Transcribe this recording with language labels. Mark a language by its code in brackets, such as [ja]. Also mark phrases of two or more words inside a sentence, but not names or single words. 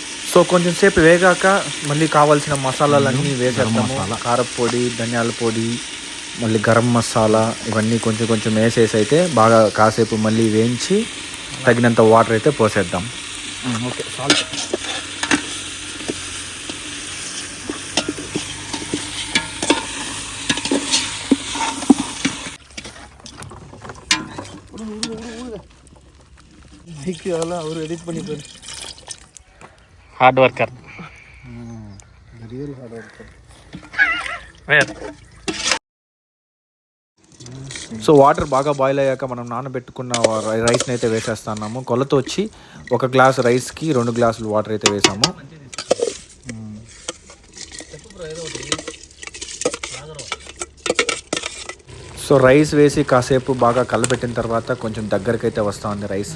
[te] సో కొంచెం సేపు వేగాక మళ్ళీ కావాల్సిన మసాలాలన్నీ వేసేద్దాము. కారపొడి, ధనియాల పొడి, మళ్ళీ గరం మసాలా ఇవన్నీ కొంచెం కొంచెం వేసేసి అయితే బాగా కాసేపు మళ్ళీ వేయించి తగినంత వాటర్ అయితే పోసేద్దాం. [en] okay salt. [ta] அவர் எடிட் பண்ணிப்பாரு. [en] hard worker. real hard worker. [te] సో వాటర్ బాగా బాయిల్ అయ్యాక మనం నానబెట్టుకున్న రైస్ని అయితే వేసేస్తున్నాము. కొలత వచ్చి 1 గ్లాస్ రైస్కి 2 గ్లాసులు వాటర్ అయితే వేసాము. సో రైస్ వేసి కాసేపు బాగా కలబెట్టిన తర్వాత కొంచెం దగ్గరికి అయితే వస్తూ ఉంది రైస్.